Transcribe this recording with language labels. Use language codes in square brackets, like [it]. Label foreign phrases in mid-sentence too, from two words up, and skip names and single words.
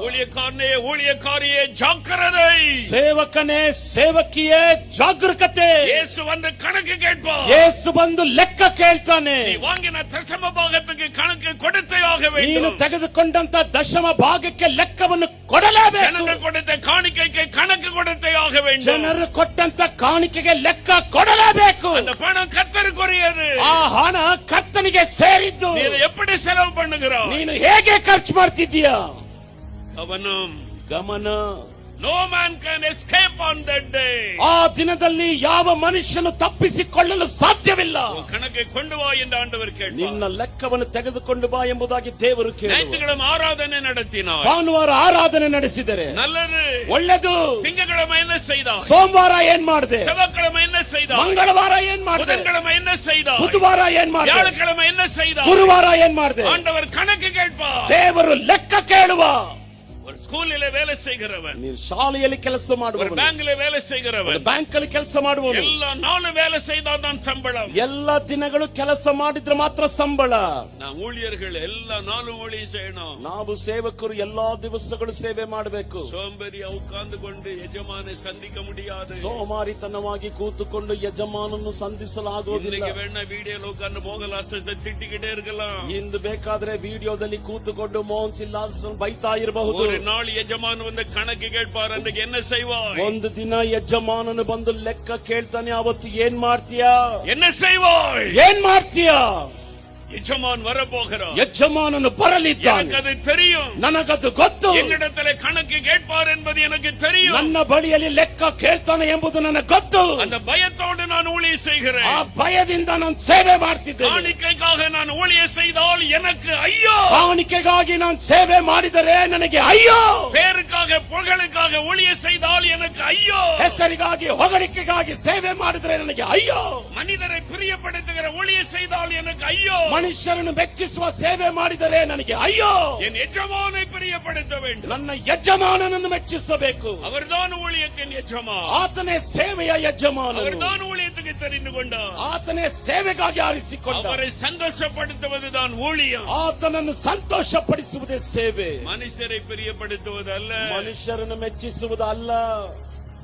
[ta] ஊழியக்காரனே ஊழியக்காரியே ஜாக்கிரதை. [kn] ಸೇವಕನೇ ಸೇವಕಿಯೇ ಜಾಗರೂಕತೆ. [ta] இயேசு வந்து கணக்கு கேட்பார். [kn] ಯೇಸು ಬಂದು ಲೆಕ್ಕ ಕೇಳ್ತಾನೆ. [ta] நீ வாங்கின தசம பாகத்துக்கு கணக்கு கொடுத்தே ஆக [kn] ನೀನು [ta] வேண்டும். [kn] ತೆಗೆದುಕೊಂಡಂತ ದಶಮ ಭಾಗಕ್ಕೆ ಲೆಕ್ಕವನ್ನು ಕೊಡಲೇಬೇಕು. [ta] ಜನರು கொடுத்த காணிக்கைக்கு கணக்கு கொடுத்தே ஆக வேண்டும். [kn] ಜನರು ಕೊಟ್ಟಂತ ಕಾಣಿಕೆಗೆ ಲೆಕ್ಕ ಕೊಡಲೇಬೇಕು. [ta] அந்த பணம் கர்த்தருக்குரியது. [kn] ಆ ಹಣ ಕರ್ತನಿಗೆ ಸೇರಿದ್ದು. [ta] நீ எப்படி செலவு பண்ணுகிறாய்? [kn] ನೀನು ಹೇಗೆ ಖರ್ಚು ಮಾಡ್ತಿದ್ದೀಯಾ? [ta] கவனம். [kn] ಗಮನ. [en] No man can escape on that day. [kn] ಆ ದಿನದಲ್ಲಿ ಯಾವ ಮನುಷ್ಯನು ತಪ್ಪಿಸಿಕೊಳ್ಳಲು ಸಾಧ್ಯವಿಲ್ಲ. [ta] கணக்கை கொண்டு வா என்று ஆண்டவர் கேட்பார். [kn] ನಿನ್ನ ಲೆಕ್ಕವನ್ನು ತೆಗೆದುಕೊಂಡು ಬಾ ಎಂಬುದಾಗಿ ದೇವರು ಕೇಳುವರು. [ta] ஞாயிற்றுக்கிழமை ஆராதனை நடத்தினார். [kn] ಭಾನುವಾರ ಆರಾಧನೆ ನಡೆಸಿದರೆ [ta] நல்லது. [kn] ಒಳ್ಳೆದು. [ta] திங்கட்கிழமை என்ன செய்தார்? [kn] ಸೋಮವಾರ ಏನ್ ಮಾಡಿದೆ? [ta] செவ்வாய்க்கிழமை என்ன செய்தார்? [kn] ಮಂಗಳವಾರ ಏನ್ ಮಾಡಿದೆ? [ta] புதன்கிழமை என்ன செய்தார்? [kn] ಬುಧವಾರ ಏನ್ ಮಾಡಿದೆ? [ta] வியாழக்கிழமை என்ன செய்தார்? [kn] ಗುರುವಾರ ಏನ್ ಮಾಡಿದೆ? [ta] ஆண்டவர் கணக்கு கேட்பார். [kn] ದೇವರು ಲೆಕ್ಕ ಕೇಳುವ. [ta] ஒரு ஸ்கூலிலே வேலை செய்கிறவன், [kn] ನೀನು ಶಾಲೆಯಲ್ಲಿ ಕೆಲಸ [ta] ஒரு [kn] ಮಾಡುವವನು, [ta] பேங்க்ல வேலை செய்கிறவன், [kn] ಬ್ಯಾಂಕ್ ಅಲ್ಲಿ ಕೆಲಸ ಮಾಡುವವನು, [ta] எல்லா நாளும் வேலை செய்தாதான் சம்பளம். [kn] ಎಲ್ಲ ದಿನಗಳು ಕೆಲಸ ಮಾಡಿದ್ರೆ ಮಾತ್ರ ಸಂಬಳ. [ta] நான் ஊழியர்கள் எல்லா நாளும் ஊழியம் செய்யணும். [kn] ನಾವು ಸೇವಕರು ಎಲ್ಲಾ ದಿವಸಗಳು ಸೇವೆ ಮಾಡಬೇಕು. [ta] சோம்பேறியா உட்கார்ந்து கொண்டு எஜமானை சந்திக்க முடியாது. [kn] ಸೋಮಾರಿತನವಾಗಿ ಕೂತುಕೊಂಡು ಯಜಮಾನನ್ನು ಸಂಧಿಸಲಾಗುವುದಿಲ್ಲ. [ta] இன்னைக்கு வேணா வீடியோல உட்கார்ந்து மோகலாசத்தை திட்டிக்கிட்டே இருக்கலாம். [kn] ಇಂದು ಬೇಕಾದ್ರೆ ವಿಡಿಯೋದಲ್ಲಿ ಕೂತುಕೊಂಡು ಮೋಹನ್ ಸಿಲ್ಲಾಸನ್ ಬೈತಾ ಇರಬಹುದು. [ta] ஒரு நாள் எஜமான் வந்து கணக்கு கேட்பார். அன்றைக்கு என்ன செய்வாய்? [kn] ಒಂದು ದಿನ ಯಜಮಾನನು ಬಂದು ಲೆಕ್ಕ ಕೇಳ್ತಾನೆ. ಅವತ್ತು ಏನ್ ಮಾಡ್ತೀಯಾ? [ta] என்ன செய்வாய்? [kn] ಏನ್ ಮಾಡ್ತೀಯಾ? [ta] எஜமான் வர போகிறார். [kn] ಯಜಮಾನನು ಬರಲಿದ್ದಾನೆ. [ta] எனக்கு அது தெரியும். [kn] ನನಗದು ಗೊತ್ತು. [ta] என்னிடத்தில் கணக்கு கேட்பார் என்பது எனக்கு தெரியும். [kn] ನನ್ನ ಬಳಿಯಲ್ಲಿ ಲೆಕ್ಕ ಕೇಳ್ತಾನೆ ಎಂಬುದು ನನಗೆ ಗೊತ್ತು. [ta] அந்த பயத்தோடு நான் ஊழியம் செய்கிறேன். [kn] ಆ ಭಯದಿಂದ ನಾನು ಸೇವೆ ಮಾಡ್ತಿದ್ದೇನೆ. [ta] காணிக்கைக்காக நான் ஊழியம் செய்தால் எனக்கு ஐயோ. [kn] ಕಾಣಿಕೆಗಾಗಿ ನಾನು ಸೇವೆ ಮಾಡಿದರೆ ನನಗೆ ಅಯ್ಯೋ. [ta] பேருக்காக புகழுக்காக ஊழியம் செய்தால் எனக்கு ஐயோ. [kn] ಹೆಸರಿಗಾಗಿ ಹೊಗಳಿಕೆಗಾಗಿ ಸೇವೆ ಮಾಡಿದರೆ ನನಗೆ ಅಯ್ಯೋ. [ta] மனிதரை பிரியப்படுத்துகிற ஊழியம் செய்தால் எனக்கு ஐயோ. [kn] ಮನುಷ್ಯರನ್ನು ಮೆಚ್ಚಿಸುವ ಸೇವೆ ಮಾಡಿದರೆ ನನಗೆ ಅಯ್ಯೋ. [ta] என் எஜமானை பிரியப்படுத்த வேண்டும். [kn] ನನ್ನ ಯಜಮಾನನನ್ನು ಮೆಚ್ಚಿಸಬೇಕು. [ta] அவர்தான் ஊழியத்தின் எஜமான். [kn] ಆತನೇ ಸೇವೆಯ ಯಜಮಾನನು. [ta] அவர்தான் ஊழியத்துக்கு தெரிந்து கொண்டார். [kn] ಆತನೇ ಸೇವೆಗಾಗಿ ಆರಿಸಿಕೊಂಡ. [ta] அவரை சந்தோஷப்படுத்துவதுதான் ஊழியம். [kn] ಆತನನ್ನು ಸಂತೋಷಪಡಿಸುವುದೇ ಸೇವೆ. [ta] மனுஷரை பிரியப்படுத்துவது அல்ல. [kn] ಮನುಷ್ಯರನ್ನು ಮೆಚ್ಚಿಸುವುದಲ್ಲ.